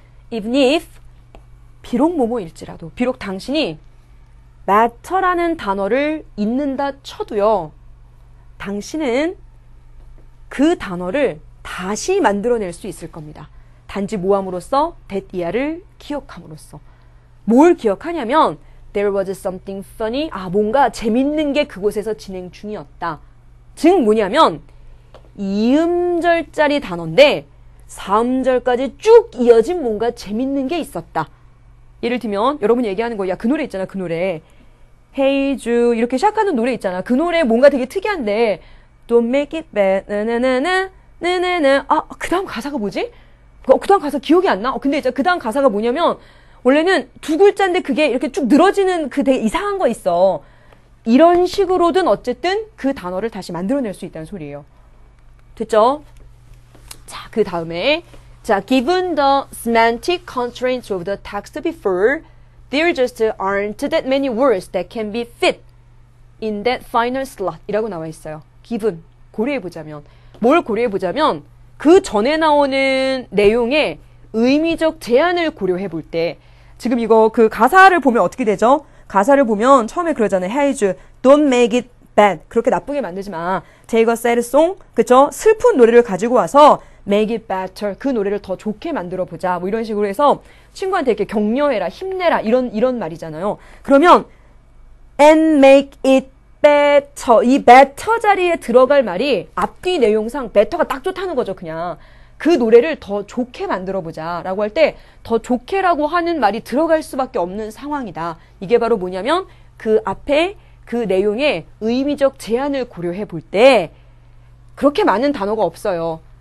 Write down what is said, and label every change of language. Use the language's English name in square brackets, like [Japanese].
[English] Even if, [Korean] 비록 뭐뭐일지라도, 비록 당신이 matter라는 단어를 읽는다 쳐도요, 당신은 그 단어를 다시 만들어낼 수 있을 겁니다. 단지 뭐함으로써? [English] that year [Korean] 를 기억함으로써. 뭘 기억하냐면 [English] there was something funny. [Korean] 뭔가 재밌는 게 그곳에서 진행 중이었다. 즉 뭐냐면 2음절짜리 단어인데 4음절까지 쭉 이어진 뭔가 재밌는 게 있었다. 예를 들면 여러분이 얘기하는 거, 야, 그 노래 있잖아, 그 노래. Hey Jude 이렇게 시작하는 노래 있잖아. 그 노래 뭔가 되게 특이한데 [English] Don't make it bad [Korean] 나나나나 그 다음 가사가 뭐지? 그 다음 가사 기억이 안 나? 근데 이제 그 다음 가사가 뭐냐면 원래는 2글자인데 그게 이렇게 쭉 늘어지는 그 되게 이상한 거 있어. 이런 식으로든 어쨌든 그 단어를 다시 만들어낼 수 있다는 소리예요. 됐죠? [English] 자, 그 다음에 자, given the semantic constraints of the text before, there just aren't that many words that can be fit in that final slot [Korean] 이라고 나와 있어요. given, 고려해보자면. 뭘 고려해보자면 그 전에 나오는 내용의 의미적 제한을 고려해볼 때 지금 이거 그 가사를 보면 어떻게 되죠? 가사를 보면 처음에 그러잖아요. [English] Hey Jude, don't make it bad. [Korean] 그렇게 나쁘게 만들지 마. [English] Take a sad song. [Korean] 그쵸? 슬픈 노래를 가지고 와서 [English] make it better. [Korean] 그 노래를 더 좋게 만들어 보자. 뭐 이런 식으로 해서 친구한테 이렇게 격려해라, 힘내라 이런 말이잖아요. 그러면 [English] and make it better. [Korean] 이 better 자리에 들어갈 말이 앞뒤 내용상 better가 딱 좋다는 거죠, 그냥. 그 노래를 더 좋게 만들어 보자 라고 할 때 더 좋게라고 하는 말이 들어갈 수밖에 없는 상황이다. 이게 바로 뭐냐면 그 앞에 그 내용의 의미적 제한을 고려해 볼 때 그렇게 많은 단어가 없어요.